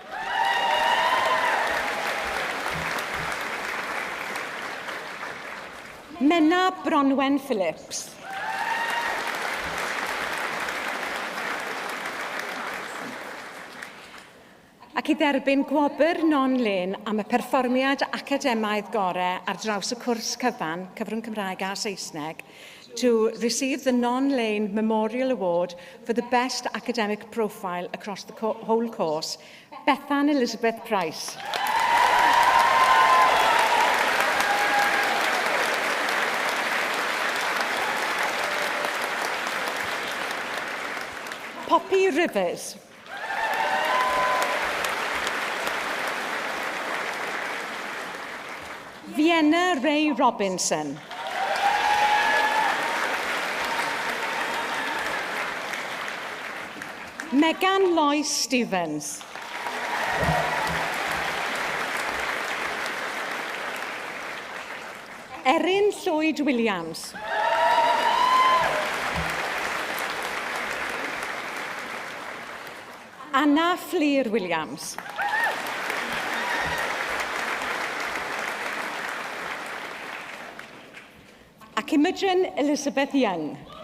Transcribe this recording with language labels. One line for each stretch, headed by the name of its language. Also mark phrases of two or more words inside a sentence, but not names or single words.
Welsh: Menna Bronwen Phillips. Ac i dderbyn gwobr non-len am y perfformiad academaidd gorau ar draws y cwrs cyfan, Cyfrwng Cymraeg a Saesneg,
English: to receive the non-lane Memorial Award for the best academic profile across the whole course, Bethan Elizabeth Price. Poppy Rivers. Vienna Ray Robinson. Megan Lois Stevens. Erin Lloyd Williams. Anna Fleer Williams.
Welsh: Ac Imogen Elizabeth Young.